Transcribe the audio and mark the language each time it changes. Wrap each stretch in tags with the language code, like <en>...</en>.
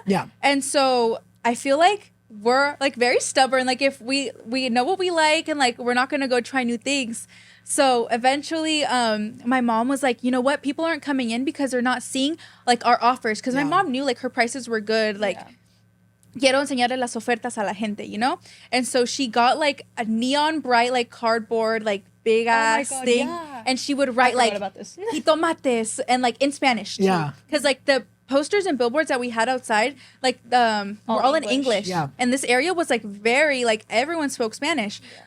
<en>Yeah. And so I feel like we're like very stubborn. Like if we know what we like and like we're not gonna go try new things. So eventually my mom was like, you know what, people aren't coming in because they're not seeing like our offers. Because my mom knew like her prices were good.</en> <es>Like quiero enseñarle las ofertas a la gente,</es> <en>you know? And so she got like a neon bright like cardboard like big ass thing. Yeah. And she would write like about this. jitomates and like in Spanish too. Yeah. Because like the posters and billboards that we had outside, like were all in English. Yeah. And this area was like very like everyone spoke Spanish. Yeah.</en>